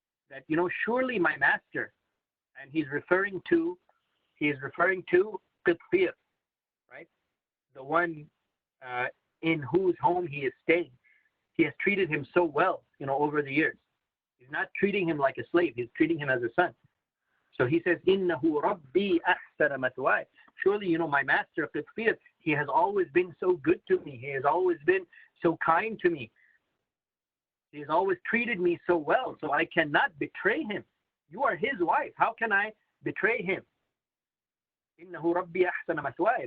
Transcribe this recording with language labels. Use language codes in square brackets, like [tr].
[en] That, surely my master, and he's referring to Qitfir, right? The one in whose home he is staying. He has treated him so well, over the years. He's not treating him like a slave. He's treating him as a son. So he says, [ar] إِنَّهُ رَبِّي أَحْسَنَ مَثْوَايَ. [en] Surely, my master, Qitfir, he has always been so good to me. He has always been so kind to me. He has always treated me so well, so I cannot betray him. You are his wife. How can I betray him? [ar] إِنَّهُ رَبِّي أَحْسَنَ مَثْوَايَ.